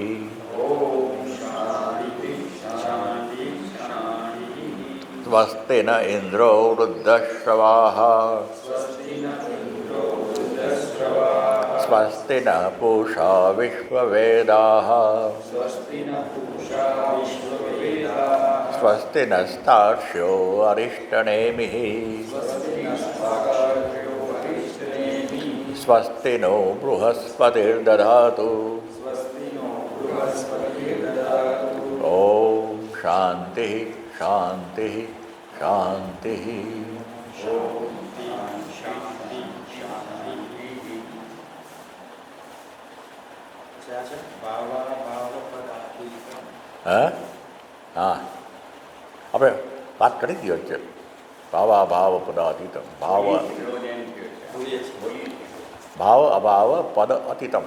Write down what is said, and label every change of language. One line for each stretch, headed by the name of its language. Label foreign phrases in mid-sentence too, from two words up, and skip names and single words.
Sanskrit: स्वस्ति न इंद्रो वृद्धश्रवाः स्वस्ति न पूषा विश्ववेदाः स्वस्ति नस्तार्क्ष्यो अरिष्टनेमिः स्वस्ति नो बृहस्पतिर्दधातु. ओम शांति शांति शांति.
Gujarati: હા હા આપણે વાત કરી દીધી વચ્ચે.
Sanskrit: ભાવા ભાવ પદાતીતમ. ભાવ અભાવ પદ અતીતમ.